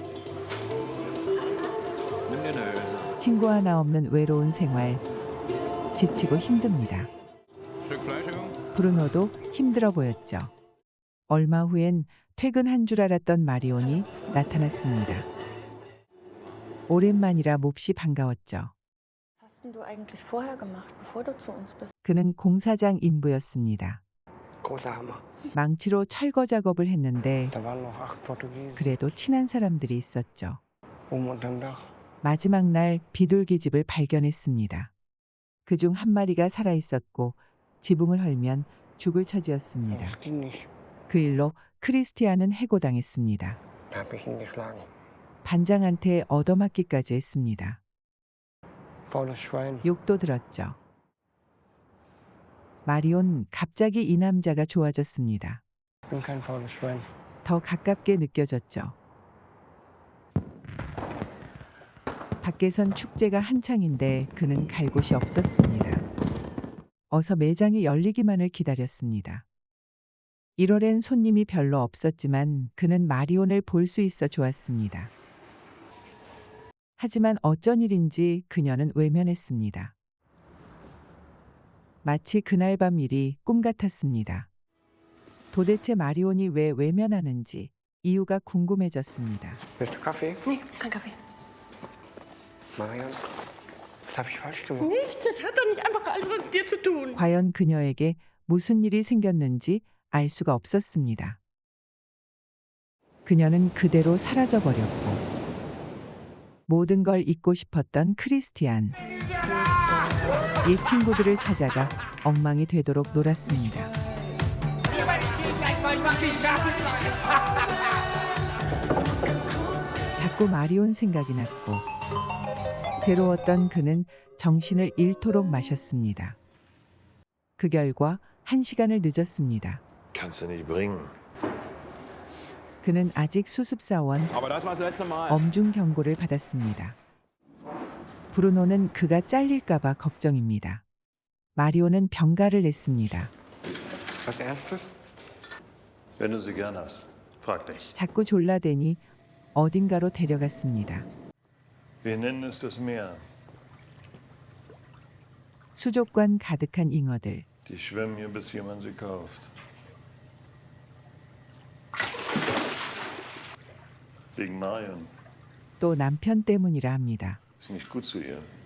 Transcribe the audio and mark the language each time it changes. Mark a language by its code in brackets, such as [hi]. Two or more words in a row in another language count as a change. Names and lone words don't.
[ko] 친구 하나 없는 외로운 생활, 지치고 힘듭니다. 브루노도 힘들어 보였죠. 얼마 후엔 퇴근한 줄 알았던 마리온이 나타났습니다. 오랜만이라 몹시 반가웠죠. [de] Was hast denn du eigentlich vorher gemacht, bevor du zu uns bist? [ko] 그는 공사장 인부였습니다. [de] Großer Hammer. [ko] 망치로 철거 작업을 했는데 [de] Da waren noch 8 Portugiesen [ko] 그래도 친한 사람들이 있었죠. [de] unterm Dach. [ko] 마지막 날 비둘기집을 발견했습니다. 그중 한 마리가 살아있었고 지붕을 헐면 죽을 처지였습니다. [de] Das ging nicht. [ko] 그 일로 크리스티안은 해고당했습니다. [de] Da habe ich ihn geschlagen. [ko] 반장한테 얻어맞기까지 했습니다. [de] Faules Schwein. [ko] 욕도 들었죠. 마리온 갑자기 이 남자가 좋아졌습니다. [de] Ich bin kein faules Schwein. [ko] 더 가깝게 느껴졌죠. 밖에선 축제가 한창인데 그는 갈 곳이 없었습니다. 어서 매장이 열리기만을 기다렸습니다. 1월엔 손님이 별로 없었지만 그는 마리온을 볼 수 있어 좋았습니다. 하지만 어쩐 일인지 그녀는 외면했습니다. 마치 그날 밤 일이 꿈 같았습니다. 도대체 마리온이 왜 외면하는지 이유가 궁금해졌습니다. [de] Willst du Kaffee? Nee, kein Kaffee. Marion, was habe ich falsch gemacht? Nichts, das hat doch nicht einfach alles mit dir zu tun. [ko] 과연 그녀에게 무슨 일이 생겼는지 알 수가 없었습니다. 그녀는 그대로 사라져버렸고 모든 걸 잊고 싶었던 크리스티안. 옛 친구들을 찾아가 엉망이 되도록 놀았습니다. 자꾸 마리온 생각이 났고 괴로웠던 그는 정신을 잃도록 마셨습니다. 그 결과 1시간을 늦었습니다. [de] Kannst du nicht bringen. [ko] 그는 아직 수습사원 엄중 경고를 받았습니다. 브루노는 그가 잘릴까봐 걱정입니다. 마리오는 병가를 냈습니다. [de] Was Ernstes? Wenn du sie gern hast, frag dich. [ko] 자꾸 졸라대니 어딘가로 데려갔습니다. [de] Wir nennen es das Meer. [ko] 수족관 가득한 잉어들. [de] Die schwimmen hier, bis jemand sie kauft. Wegen Marion. [ko] 또 남편 때문이라 합니다. [de] Ist nicht gut zu ihr.